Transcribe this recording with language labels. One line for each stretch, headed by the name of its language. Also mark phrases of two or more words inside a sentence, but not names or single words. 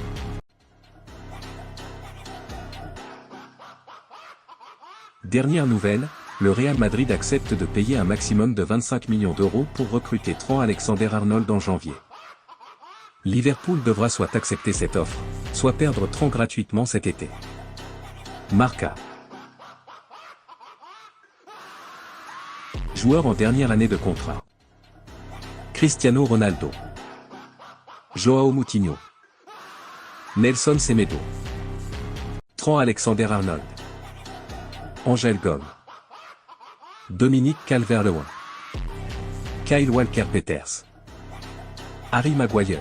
French: Dernière nouvelle, le Real Madrid accepte de payer un maximum de 25 millions d'euros pour recruter Trent Alexander-Arnold en janvier. Liverpool devra soit accepter cette offre, soit perdre Trent gratuitement cet été. Marca. Joueur en dernière année de contrat. Cristiano Ronaldo. Joao Moutinho. Nelson Semedo. Trent Alexander-Arnold. Angel Gomes. Dominique Calvert-Lewin. Kyle Walker-Peters. Harry Maguire.